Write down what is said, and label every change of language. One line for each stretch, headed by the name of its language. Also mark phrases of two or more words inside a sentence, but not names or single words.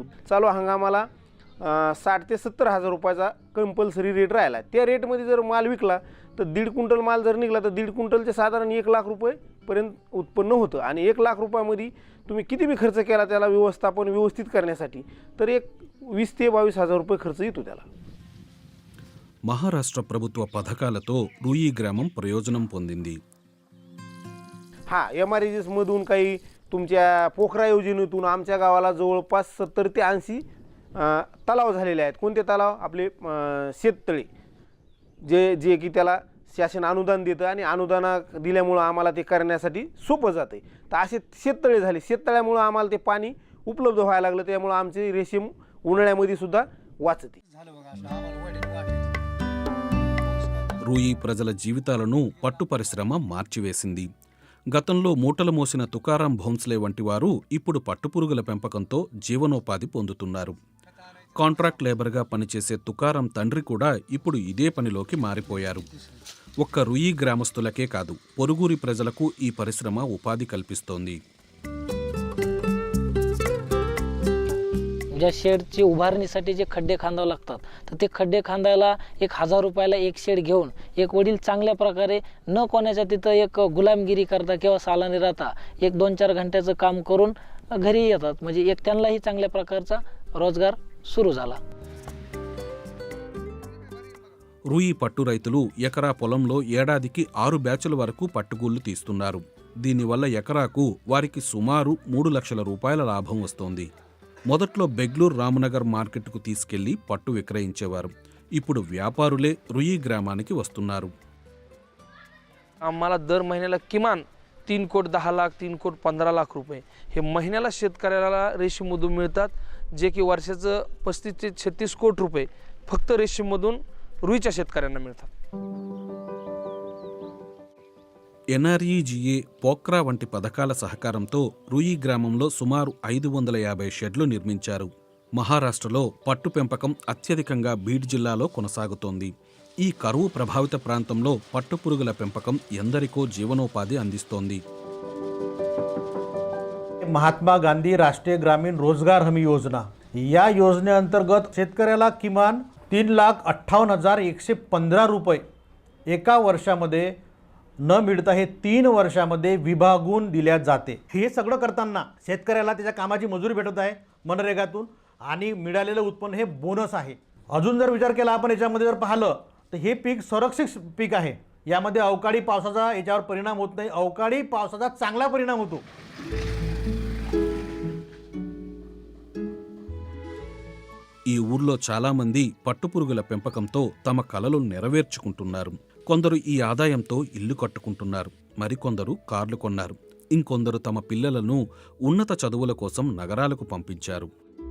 Marathi: चालू हंगामाला 60 ते 70,000 रुपयाचा
English: compulsory rate
Marathi: राहिला. त्या रेटमध्ये जर माल विकला तर 1.5 क्विंटल माल जर निघला तर 1.5 क्विंटलचे साधारण 1 लाख रुपयेपर्यंत उत्पन्न होतं. आणि 1 लाख रुपयामध्ये तुम्ही किती बी खर्च केला त्याला व्यवस्थापन व्यवस्थित करण्यासाठी तर एक 20,000 ते 22,000 रुपये खर्च येतो त्याला.
Telugu: మహారాష్ట్ర ప్రభుత్వ పథకాలతో రూయి గ్రామం ప్రయోజనం పొందింది.
Marathi: MRGS मधून काही तुमच्या पोखरा योजनेतून आमच्या गावाला जवळपास 70 ते 80 तलाव झालेले आहेत. कोणते तलाव? आपले शेततळे, जे की त्याला शासन अनुदान देतं आणि अनुदान दिल्यामुळं आम्हाला ते करण्यासाठी सोपं जातं. तर असे शेततळे झाले. शेततळ्यामुळं आम्हाला ते पाणी उपलब्ध व्हायला लागलं, त्यामुळं आमचे रेशीम उन्हाळ्यामध्ये सुद्धा वाचते.
Telugu: రూయి ప్రజల జీవితాలను పట్టు పరిశ్రమ మార్చివేసింది. గతంలో మూటలు మోసిన తుకారాం భోంస్లే వంటి వారు ఇప్పుడు పట్టుపురుగుల పెంపకంతో జీవనోపాధి పొందుతున్నారు.
English: contract laborగా
Telugu: పనిచేసే తుకారాం తండ్రి కూడా ఇప్పుడు ఇదే పనిలోకి మారిపోయారు. ఒక్క రూయి గ్రామస్తులకే కాదు, పొరుగురి ప్రజలకు ఈ పరిశ్రమ ఉపాధి కల్పిస్తోంది.
Marathi: ज्या शेडची उभारणीसाठी जे खड्डे खांदावे लागतात तर ते खड्डे खांदायला 1,000 रुपयाला एक शेड घेऊन एक वडील चांगल्या प्रकारे न कोणाच्या तिथं एक गुलामगिरी करता किंवा सालानी राहता एक 2-4 घंट्याचं काम करून घरी येतात. म्हणजे एक त्यांनाही चांगल्या प्रकारचा रोजगार सुरू झाला.
Telugu: రూయి పట్టు రైతులు ఎకరా పొలంలో ఏడాదికి 6 బ్యాచుల వరకు పట్టుగూళ్లు తీస్తున్నారు. దీనివల్ల ఎకరాకు వారికి సుమారు 3 లక్షల రూపాయల లాభం వస్తోంది. మొదట్లో బెంగళూరు రామనగర్ మార్కెట్కు తీసుకెళ్లి పట్టు విక్రయించేవారు. ఇప్పుడు వ్యాపారులే రూయి గ్రామానికి వస్తున్నారు.
Marathi: आम्हाला दर महिन्याला किमान 3 कोटी 10 लाख 3 कोटी 15 लाख रुपये हे महिन्याला शेतकऱ्याला रेशीममधून मिळतात, जे की वर्षाचं 35 ते 36 कोटी रुपये फक्त रेशीममधून रुईच्या शेतकऱ्यांना मिळतात.
Telugu: NREGA, పోక్రా వంటి పథకాల సహకారంతో రూయి గ్రామంలో సుమారు 550 షెడ్లు నిర్మించారు. మహారాష్ట్రలో పట్టు పెంపకం అత్యధికంగా బీడ్ జిల్లాలో కొనసాగుతోంది. ఈ కరువు ప్రభావిత ప్రాంతంలో పట్టుపురుగుల పెంపకం ఎందరికో జీవనోపాధి అందిస్తోంది.
Marathi: महात्मा गांधी राष्ट्रीय ग्रामीण रोजगार हमी योजना, या योजनेअंतर्गत शेतकऱ्याला किमान 3,58,115 रुपये एका वर्षामध्ये न मिळता हे 3 वर्षामध्ये विभागून दिल्या जाते. हे सगळं करताना शेतकऱ्याला त्याच्या कामाची मजुरी भेटत आहे मनरेगातून आणि मिळालेलं उत्पन्न हे बोनस आहे. अजून जर विचार केला आपण याच्यामध्ये जर पाहिलं तर हे पीक संरक्षित पीक आहे. यामध्ये अवकाळी पावसाचा याच्यावर परिणाम होत नाही. अवकाळी पावसाचा चांगला परिणाम होतो.
Telugu: ఈ ఊర్లో చాలామంది పట్టుపురుగుల పెంపకంతో తమ కలలు నెరవేర్చుకుంటున్నారు. కొందరు ఈ ఆదాయంతో ఇల్లు కట్టుకుంటున్నారు. మరికొందరు కార్లు కొన్నారు. ఇంకొందరు తమ పిల్లలను ఉన్నత చదువుల కోసం నగరాలకు పంపించారు.